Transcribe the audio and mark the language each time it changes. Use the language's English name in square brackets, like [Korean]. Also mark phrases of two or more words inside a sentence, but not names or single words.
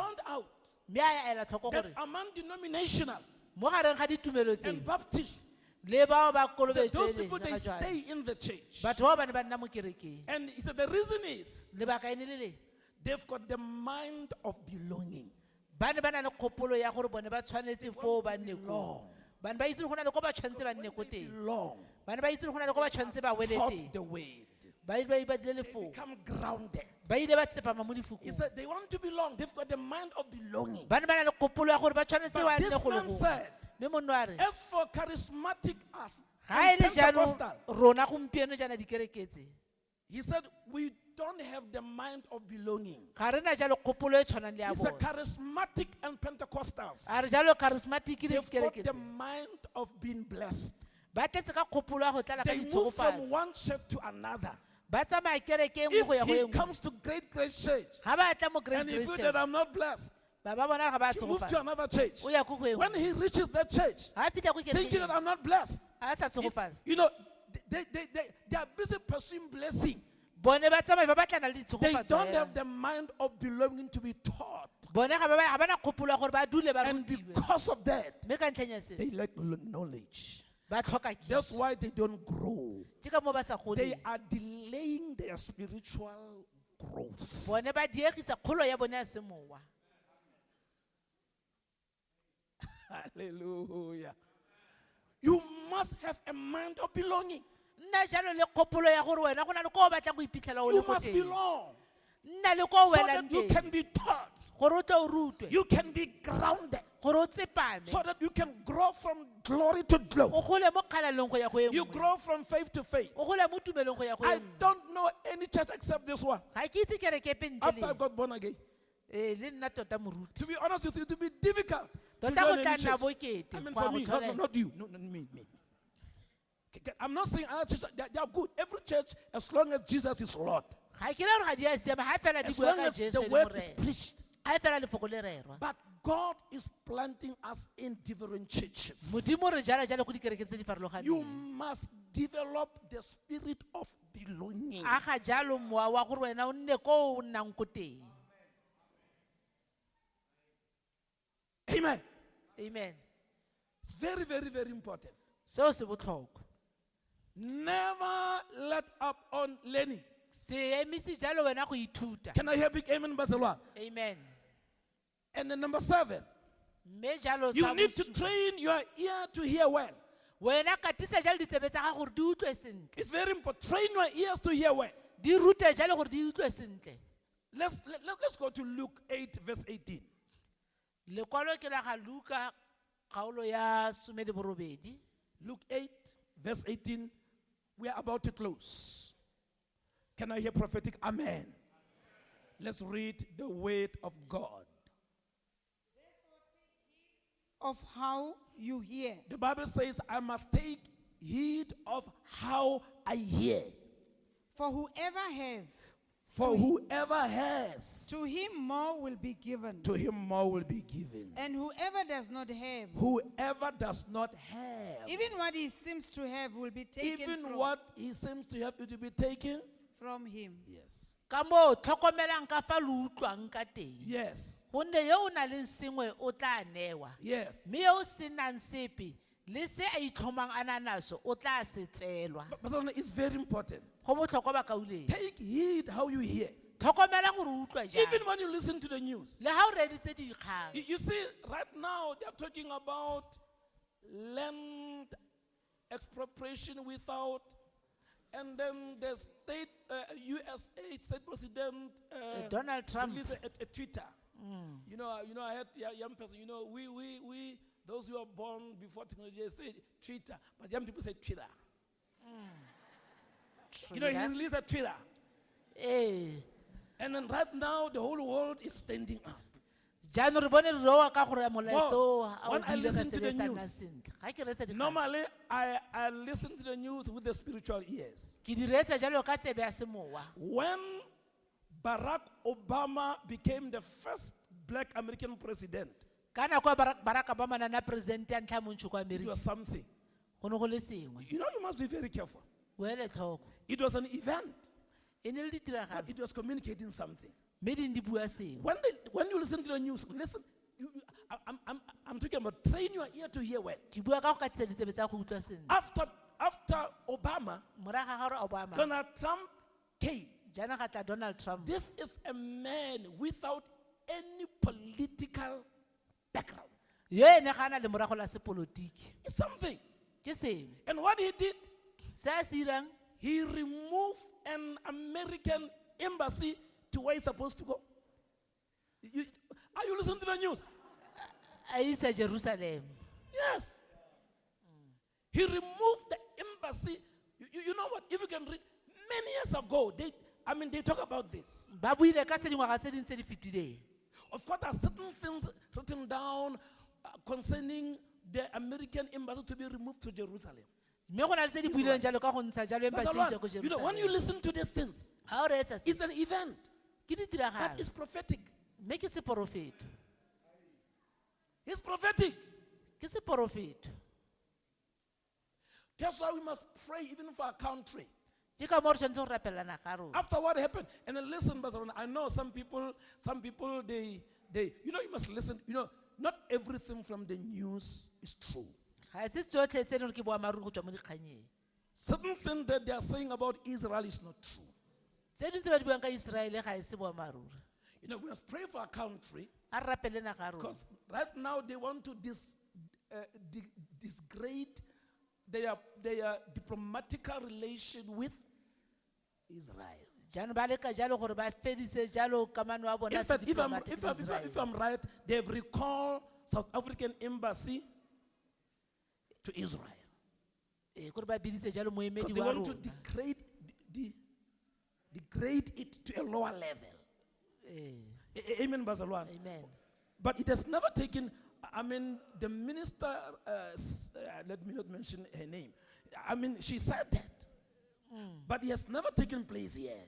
[English] found out [Tswana] mme a ela tlhoko [English] that [Tswana] gore [English] among denominational [Tswana] mo gareng ga ditumelo tse [English] and Baptist, [Tswana] le bao ba [English] he said those [Tswana] kolobetsweleng [English] people, [Tswana] le [English] they [Tswana] ga jwale. [English] stay in the church. [Tswana] Batho bao ba ne ba nna mo kerekeng [English] And he said the reason is [Tswana] lebaka ene le le [English] they've got the mind of belonging. [Tswana] ba ne ba na le kgopolo ya gore bone ba tshwanetse foo ba nne ko [English] Belong. [Tswana] ba ne ba itse le go na le ko ba tshwanetse ba nne ko teng [English] Belong. [Tswana] ba ne ba itse le go na le ko ba tshwanetse ba wele [English] Taught [Tswana] teng [English] the word. [Tswana] ba ile ba dile [English] They [Tswana] lefoko [English] become grounded. [Tswana] ba ile ba tsepama mo [English] He [Tswana] difokong [English] said they want to belong. They've got the mind of belonging. [Tswana] ba ne ba na le kgopolo ya gore ba tshwanetse [English] But [Tswana] ba [English] this [Tswana] nne go le [English] man [Tswana] gongwe [English] said, [Tswana] mme monno a re [English] as for charismatic us [Tswana] ga [English] and [Tswana] e le jaanong [English] Pentecostal, [Tswana] rona gompieno jaana dikereketse [English] he said we don't have the mind of belonging. [Tswana] ga re na jalo kgopolo e tshwanang le ya [English] He said [Tswana] bone [English] charismatic and Pentecostals, [Tswana] a re jalo charismatic le [English] they've got the [Tswana] dikereketse [English] mind of being blessed. [Tswana] ba tletse ka kgopolo ya go tlala ka [English] They move from [Tswana] ditshogofatsi [English] one church to another. [Tswana] ba tsamaya kereke e nngwe go ya [English] If [Tswana] go e [English] he [Tswana] nngwe [English] comes to great church [Tswana] ga ba tla mo great [English] and he feels [Tswana] Christian [English] that I'm not blessed, [Tswana] ba ba bona ga ba [English] he moves to [Tswana] tshogofala [English] another church. [Tswana] o ya ko go e [English] When [Tswana] nngwe [English] he reaches that church, [Tswana] ga a fitlha ko [English] thinking that [Tswana] kerekeng [English] I'm not blessed, [Tswana] a sa [English] it's- [Tswana] tshogofala [English] you know, they are busy pursuing blessing. [Tswana] bone ba tsamaya ba batlana le [English] They [Tswana] ditshogofatso [English] don't [Tswana] fela. [English] have the mind of belonging to be taught. [Tswana] bone ga ba na kgopolo ya gore ba dule ba [English] And [Tswana] rutiwe [English] because of that, [Tswana] mme ka ntlheng ya se [English] they lack knowledge. [Tswana] ba tlhoka [English] That's [Tswana] kitso [English] why they don't grow. [Tswana] ke ka mo ba sa [English] They [Tswana] goleng [English] are delaying their spiritual growth. [Tswana] bone ba diegisa kgolo ya bone ya semowa [English] Hallelujah. You must have a mind of belonging. [Tswana] nna jalo le kgopolo ya gore wena go na le ko o batlang go iphitlhela o le [English] You [Tswana] ko [English] must [Tswana] teng [English] belong [Tswana] nna le ko o [English] so [Tswana] welang [English] that you [Tswana] teng [English] can be taught. [Tswana] gore o tle o rutwe [English] You can be grounded [Tswana] gore o tsepame [English] so that you can grow from glory to glory. [Tswana] o gole mo kgalaleng go ya go e [English] You [Tswana] nngwe [English] grow from faith to faith. [Tswana] o gole mo tumelong go ya go e [English] I [Tswana] nngwe [English] don't know any church except this one. [Tswana] ga ke itse kereke epe ntle [English] After I [Tswana] le [English] got born again. [Tswana] le nna tota moruti [English] To be honest with you, it will be difficult. to [Tswana] tota [English] join [Tswana] go [English] any [Tswana] tla nna [English] church. [Tswana] bokete [English] I mean, [Tswana] go [English] for [Tswana] ya go [English] me, [Tswana] thola- [English] not you. No, me. I'm not saying other churches, they are good. Every church, as long as Jesus is Lord. [Tswana] ga ke le gore ga di a siama ga fela di [English] As [Tswana] bua [English] long [Tswana] ka [English] as [Tswana] jesu [English] the [Tswana] e le [English] word is [Tswana] morena [English] preached. [Tswana] ga fela lefoko le rerwa [English] But God is planting us in different churches. [Tswana] modimo re jala jalo ko dikereke tse di [English] You [Tswana] farologaneng [English] must develop the spirit of belonging. [Tswana] a ga jalo mowa wa gore wena o nne ko o nnang ko teng [English] Amen. [Tswana] amen [English] It's very, very, very important. [Tswana] seo se botlhokwa [English] Never let up on learning. [Tswana] se emise jalo wena go ithuta [English] Can I hear big amen, Barcelona? [Tswana] amen [English] And then number 7, [Tswana] mme jalo [English] you [Tswana] sa [English] need to [Tswana] bosupa, [English] train your ear to hear well. [Tswana] wena katisa jalo ditsebe tsa gago gore di utlwe sentle [English] It's very important. Train your ears to hear well. [Tswana] di rute jalo gore di utlwe sentle [English] Let's go to Luke 8, verse 18. [Tswana] lekwalo ke la ga luka kgaolo ya 18. [English] Luke 8, verse 18. We are about to close. Can I hear prophetic amen? Let's read the word of God. Of how you hear. The Bible says, I must take heed of how I hear. For whoever has, For whoever has, to him more will be given. to him more will be given. And whoever does not have, Whoever does not have, even what he seems to have will be taken even from, what he seems to have to be taken. from him. Yes. [Tswana] Ka moo tlhokomelang ka fa le utlwang ka teng. [English] Yes. [Tswana] Gonne yo o nang le sengwe o tla newa. [English] Yes. [Tswana] Mme yo o senang sepe le se a itlhomang a na naso o tla se tseelwa. [English] But it's very important. [Tswana] Go botlhokwa ba kauleng. [English] Take heed how you hear. [Tswana] Tlhokomela gore o utlwa jang. [English] Even when you listen to the news. [Tswana] Le ha o reditse dikgang. [English] You see, right now they are talking about land expropriation without, and then the state, USA state president Donald Trump. released a Twitter. You know, I had young person. You know, we those who are born before technology they say Twitter, but young people say Twitter. You know, he released a Twitter, Eh. and then right now the whole world is standing up. [Tswana] Jaanong re bone re roa ka gore molaetso a o [English] when I [Tswana] buile ka [English] listen to the [Tswana] tsela e sa [English] news, [Tswana] nnang sentle. Ga ke reetsa dikgang, [English] Normally, I listen to the news with the spiritual ears. [Tswana] ke di reetsa jalo ka tsebe ya semowa. [English] When Barack Obama became the first black American president, [Tswana] Ka nako ya Barack Obama na president ya ntlha mo ntsho kwa [English] it [Tswana] America. [English] was something. [Tswana] Go ne go le sengwe. [English] You know, you must be very careful. [Tswana] O ele tlhoko. [English] It was an event, [Tswana] E ne le [English] but [Tswana] ditiragalo. [English] it was communicating something. [Tswana] Mme di ne di bua sengwe. [English] When you listen to the news, listen. I'm talking about train your ear to hear well. [Tswana] Ke bua ka go katisa ditsebe tsa go utlwa sentle. [English] After Obama, [Tswana] Morago ga gore Obama, [English] Donald Trump came. [Tswana] jaanong ga tla Donald Trump. [English] This is a man without any political background. [Tswana] Yo ene ga ana le morago la sepolotiki. [English] It's something. [Tswana] Ke sengwe. [English] And what he did, [Tswana] Se a se irang, [English] he removed an American embassy to where he's supposed to go. Are you listening to the news? [Tswana] a isa Jerusalem. [English] Yes. He removed the embassy. You know what? If you can read, many years ago, they talk about this. [Tswana] Ba buile ka se dingwaga tse ding tse di fetileng. [English] Of course, there are certain things written down concerning the American embassy to be removed to Jerusalem. [Tswana] Mme go na le tse di builweng jalo ka go ntsha jalo [English] That's [Tswana] embassy [English] a [Tswana] e ise [English] lot. [Tswana] go [English] You know, when you [Tswana] Jerusalem. [English] listen to these things, [Tswana] Ha o reetsa se, [English] it's an event [Tswana] ke [English] that [Tswana] ditiragalo. [English] is prophetic. [Tswana] Mme ke seporofeto. [English] It's prophetic. [Tswana] Ke seporofeto. [English] That's why we must pray even for our country. [Tswana] Ke ka moo re tshwanetse go rapelana ka rona. [English] After what happened, and then listen, Barcelona, I know some people, they, you know, you must listen. You know, not everything from the news is true. [Tswana] Ga se tsotlhe tse ne ke boammaaruri go tswa mo dikganyeng. [English] Certain things that they are saying about Israel is not true. [Tswana] Tse dingwe tse ba di buang ka Iseraele ga e se boammaaruri. [English] You know, we must pray for our country [Tswana] A re rapelena ka rona. [English] because right now they want to disgrade their diplomatical relation with Israel. [Tswana] Jaanong ba leka jalo gore ba fedise jalo kamano ya bona [English] In [Tswana] se [English] fact, if [Tswana] diplomatic le Israel. [English] I'm right, they've recalled South African embassy to Israel. [Tswana] Eh, gore ba bidise jalo [English] Because [Tswana] moemedi [English] they [Tswana] wa [English] want to [Tswana] rona. [English] degrade it to a lower level. Eh, Amen, Bazalwan. [Tswana] amen. [English] But it has never taken, I mean, the minister, let me not mention her name. I mean, she said that. But it has never taken place yet.